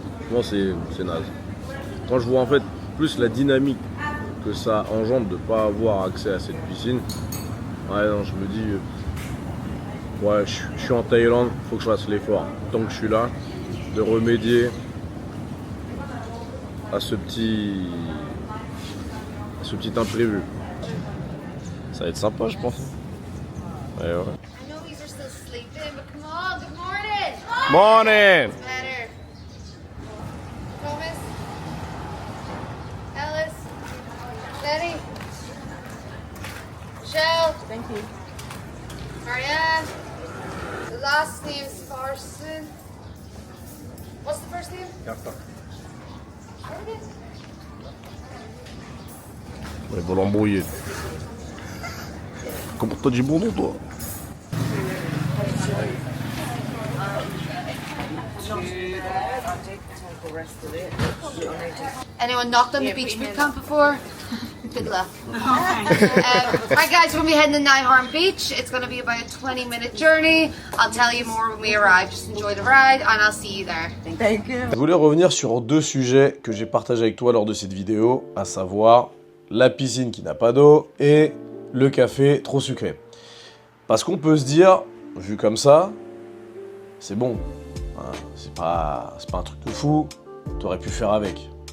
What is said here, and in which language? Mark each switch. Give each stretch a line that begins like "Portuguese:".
French: Moi, c'est naze. Quand je vois en fait plus la dynamique que ça engendre de ne pas avoir accès à cette piscine, ouais, non, je me dis, ouais, je suis en Thaïlande, faut que je fasse l'effort, tant que je suis là, de remédier à ce petit imprévu. Ça va être sympa, je pense. Ouais, ouais.
English: I know these are still sleeping, but come on, good morning. Morning! Better. Thomas. Alice. Lenny. Michelle. Thank you. Marianne. The last name is Farson. What's the first name? Carta. What it is?
French: Ouais, va l'embrouiller. Comment t'as dit bon nom, toi?
English: Anyone knocked on the beach boot camp before? Good luck. Right guys, we're going to be heading to Nyhorn Beach. It's going to be about a 20-minute journey. I'll tell you more when we arrive. Just enjoy the ride and I'll see you there. Thank you.
French: Je voulais revenir sur 2 sujets que j'ai partagés avec toi lors de cette vidéo, à savoir la piscine qui n'a pas d'eau et le café trop sucré. Parce qu'on peut se dire, vu comme ça, c'est bon, hein, c'est pas un truc de fou, t'aurais pu faire avec.